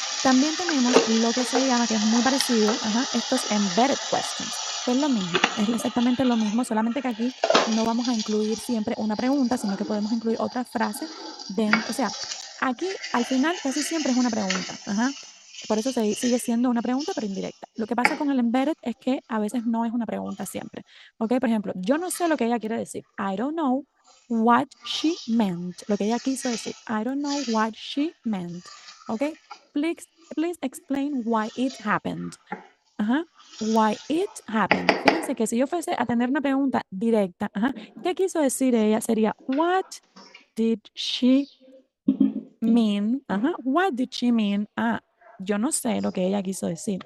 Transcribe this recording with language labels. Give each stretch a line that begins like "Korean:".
Spanish: También tenemos lo que se llama, que es muy parecido, estos embedded questions, que es lo mismo, es exactamente lo mismo, solamente que aquí no vamos a incluir siempre una pregunta, sino que podemos incluir otra frase dentro, o sea, aquí al final casi siempre es una pregunta, por eso sigue siendo una pregunta, pero indirecta. Lo que pasa con el embedded es que a veces no es una pregunta siempre. ¿Ok? Por ejemplo, yo no sé lo que ella quiere decir.
English: I don't know what she meant. Lo que ella quiso decir. I don't know what she meant. ¿Ok? Please explain why it happened. why it happened.
Spanish: Fíjense que si yo fuese a tener una pregunta directa, ¿qué quiso decir ella?
English: Sería, what did she mean?
Spanish: What did she mean? Yo no sé lo que ella quiso decir.